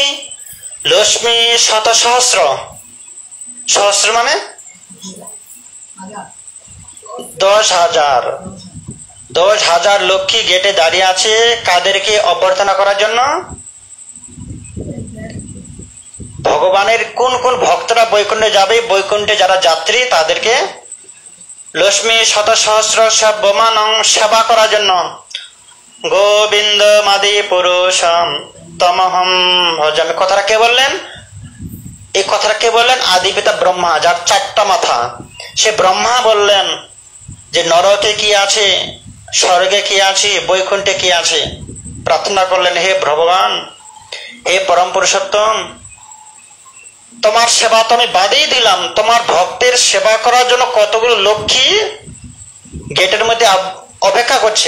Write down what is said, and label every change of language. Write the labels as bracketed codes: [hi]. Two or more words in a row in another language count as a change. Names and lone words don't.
[sa] লক্ষ্মী শত সহস্র, [bn] সহস্র মানে 10,000, 10,000 লক্ষ্মী গেটে দাঁড়িয়ে আছে কাদেরকে অভ্যর্থনা করার জন্য? ভগবানের কোন কোন ভক্তরা বৈকুণ্ঠে যাবে, বৈকুণ্ঠে যারা যাত্রী তাদেরকে [sa] লক্ষ্মী শত সহস্র সব্যমানং [bn] সেবা করার জন্য। [sa] গোবিন্দ মাদি পুরুষম তমহম ভজামি, [bn] কথাটা কে বললেন? এই কথাটা কে বললেন? আদি পিতা ব্রহ্মা, যার 4টা মাথা। সে ব্রহ্মা বললেন যে নরকে কি আছে, স্বর্গে কি আছে, বৈকুণ্ঠে কি আছে। প্রার্থনা করলেন, হে ভগবান, হে পরম পুরুষোত্তম, তোমার সেবা তো আমি বাদেই দিলাম, তোমার ভক্তের সেবা করার জন্য কতগুলো লক্ষ্মী গেটের মধ্যে অপেক্ষা করছে।